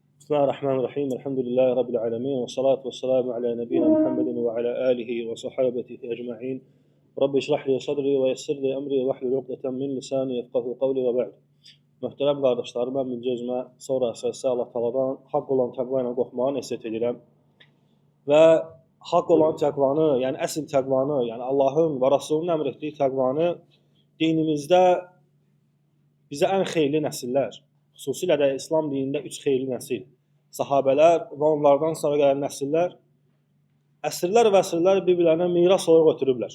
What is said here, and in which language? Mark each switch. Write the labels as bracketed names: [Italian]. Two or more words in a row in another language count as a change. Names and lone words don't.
[Arabic] بسم الله الرحمن الرحيم. الحمد لله رب العالمين. والصلاة والسلام على نبينا محمد وعلى آله وصحابته أجمعين. رب اشرح لي صدري ويسر لي أمري واحلل عقدة من لساني يفقهوا قولي وبعد. [Azerbaijani] Möhtərəm qardaşlarım, mən birinci özümə, sonra əsası Allah Taala'dan haqq olan təqva ilə qorxmağı nəsihət edirəm. Və haqq olan təqvanı, yəni əsl təqvanı, yəni Allahın və Rasulunun əmr etdiyi təqvanı dinimizdə bizə ən xeyirli nəsillər, xüsusilə də İslam dinində 3 xeyirli nəsil, sahabələr və onlardan sonra gələn nəsillər əsrlər və əsrlər bir-birlərinə miras olaraq ötürüblər.